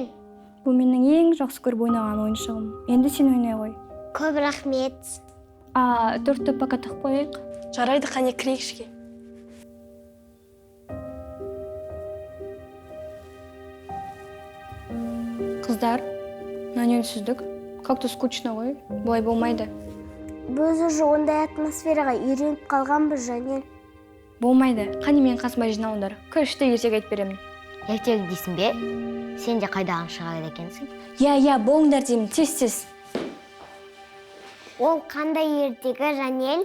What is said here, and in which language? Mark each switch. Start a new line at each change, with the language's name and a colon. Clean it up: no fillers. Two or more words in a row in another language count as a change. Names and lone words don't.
Kazakh: Бұл менің ең жақсы көріп ойнаған ойыншығым. Енді сен ойнай ғой. Көп рахмет. 4 пака тық қойық. Жарайды, қане кірейік ішке. Қыздар, мына үнсіздік.
Russian: Как-то скучно
Kazakh: ғой. Бұлай болмайды. Біз уже ондай атмосфераға үйреніп қалғанбыз, Жанел. Болмайды. Қане мен қасыма жиналыңдар. Күшті ертек айтып беремін. Ертек дейсің бе? Сен де қайдаған шығады екенсің? Я, болыңдар деймін. Тез. Ол қандай ертегі, Жанел?